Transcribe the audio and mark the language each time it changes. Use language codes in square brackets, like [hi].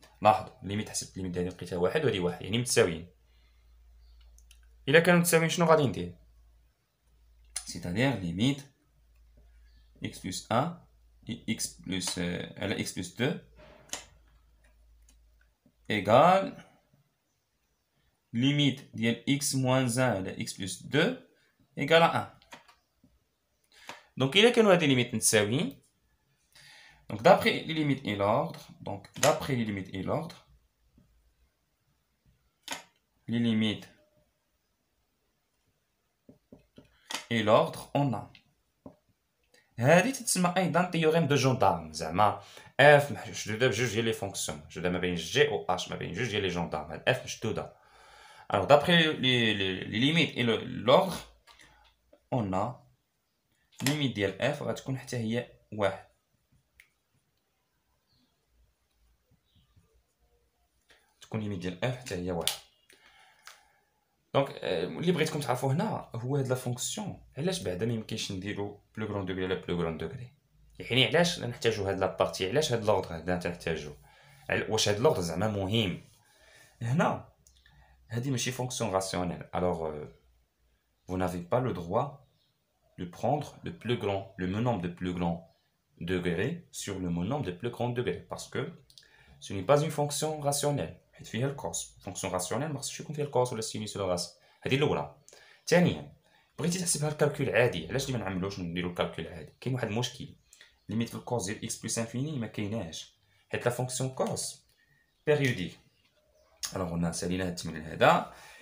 [ar] لاحظوا ليميت حسبت ليميت هادي لقيتها واحد وهادي واحد، يعني متساويين. الا كانوا متساويين شنو غادي ندير؟ سيتادير ليميت x بلس 1 x بلس على x بلس 2 [fr] égal limite [ar] ديال [fr] x moins 1 [ar] على x بلس 2 [fr] égal à 1. [ar] دونك إلا كانوا هاد ليميت متساويين، دونك [fr] d'après les limites et l'ordre, donc d'après les limites et l'ordre, les limites et l'ordre on a [ar] هادي تتسمى ايضا تيوريم دو جوندارم. زعما اف مشدوده بجوج ديال لي فونكسيون، مشدوده ما بين جي و اش، ما بين جوج ديال لي جوندارم. هاد اف مشدوده. الوغ دابخي لي ليميت اي لوردر اون ا ليميت ديال اف غتكون حتى هي واحد. تكون ليميت ديال اف حتى هي واحد. دونك اللي بغيتكم تعرفوا هنا هو هاد لا فونكسيون علاش بعدا ما يمكنش نديرو بلو غران دوغري على بلو غران دوغري. يعني علاش نحتاجو هاد لابارتي، علاش هاد لوردر هذا تنحتاجو، واش هاد لوردر زعما مهم هنا. هادي ماشي فونكسيون راسيونيل. [fr] الوغ vous n'avez pas le droit de prendre le plus grand, le nombre de plus grand degré sur le nombre de plus grand degré, parce que ce n'est pas une fonction rationnelle. [ar] حيت فيها الكوس. فونكسيون راسيونيل ما خصش يكون فيها الكوس ولا السينوس ولا الراس. هذه الاولى. ثانيا بغيتي تحسبها الكالكول عادي، علاش ما نعملوش نديرو الكالكول عادي؟ كاين واحد المشكل، ليميت في الكوس ديال اكس بلس انفيني ما كايناش، حيت لا فونكسيون كوس بيريوديك. الوغ قلنا سالينا هاد التمرين هذا.